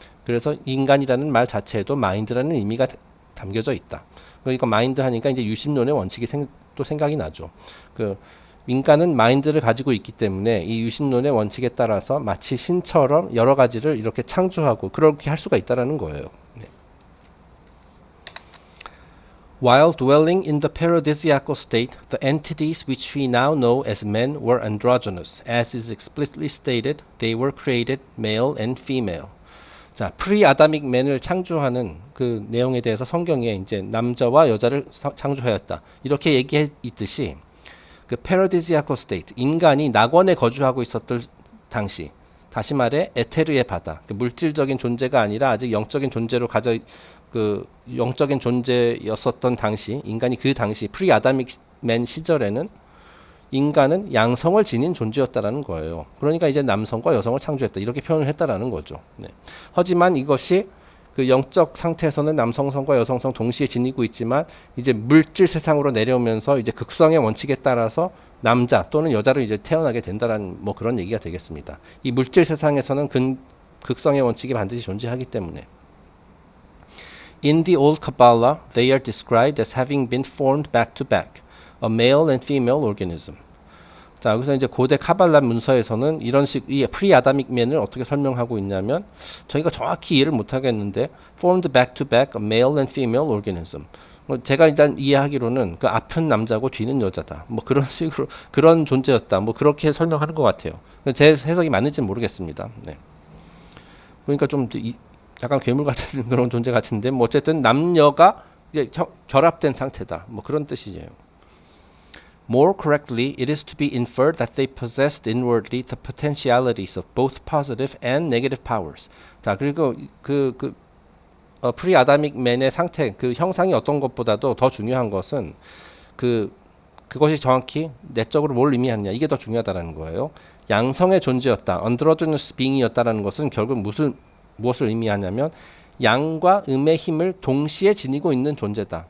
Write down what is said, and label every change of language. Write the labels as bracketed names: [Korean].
[Korean] 그래서 인간이라는 말 자체에도 마인드라는 의미가 담겨져 있다. 그러니까 마인드 하니까 이제 유심론의 원칙이 또 생각이 나죠. 그 인간은 마인드를 가지고 있기 때문에 이 유심론의 원칙에 따라서 마치 신처럼 여러 가지를 이렇게 창조하고 그렇게 할 수가 있다라는 거예요. 네. [English] While dwelling in the paradisiacal state, the entities which we now know as men were androgynous. As is explicitly stated, they were created male and female. [Korean] 자, 프리아다믹 맨을 창조하는 그 내용에 대해서 성경에 이제 남자와 여자를 창조하였다. 이렇게 얘기해 있듯이 그 [English] paradisiacal state, [Korean] 인간이 낙원에 거주하고 있었던 당시, 다시 말해 에테르의 바다, 그 물질적인 존재가 아니라 아직 영적인 존재로 그 영적인 존재였었던 당시, 인간이 그 당시 프리아다믹 맨 시절에는 인간은 양성을 지닌 존재였다라는 거예요. 그러니까 이제 남성과 여성을 창조했다 이렇게 표현을 했다라는 거죠. 네. 하지만 이것이 그 영적 상태에서는 남성성과 여성성 동시에 지니고 있지만 이제 물질 세상으로 내려오면서 이제 극성의 원칙에 따라서 남자 또는 여자로 이제 태어나게 된다라는 뭐 그런 얘기가 되겠습니다. 이 물질 세상에서는 극성의 원칙이 반드시 존재하기 때문에. [English] In the old Kabbalah, they are described as having been formed back to back, a male and female organism. [Korean] 자, 여기서 이제 고대 카발라 문서에서는 이런 이 프리아다믹 맨을 어떻게 설명하고 있냐면 저희가 정확히 이해를 못 하겠는데 [English] formed back to back a male and female organism. [Korean] 제가 일단 이해하기로는 그 앞은 남자고 뒤는 여자다. 뭐 그런 식으로 그런 존재였다. 뭐 그렇게 설명하는 것 같아요. 제 해석이 맞는지는 모르겠습니다. 네. 그러니까 좀 약간 괴물 같은 그런 존재 같은데 뭐 어쨌든 남녀가 이제 결합된 상태다. 뭐 그런 뜻이에요. [English] More correctly, it is to be inferred that they possessed inwardly the potentialities of both positive and negative powers. [Korean] 자, 그리고 프리아다믹 맨의 상태, 그 형상이 어떤 것보다도 더 중요한 것은 그것이 정확히 내적으로 뭘 의미하느냐, 이게 더 중요하다는 거예요. 양성의 존재였다, [English] androgynous being [Korean] 이었다라는 것은 결국 무엇을 의미하냐면 양과 음의 힘을 동시에 지니고 있는 존재다.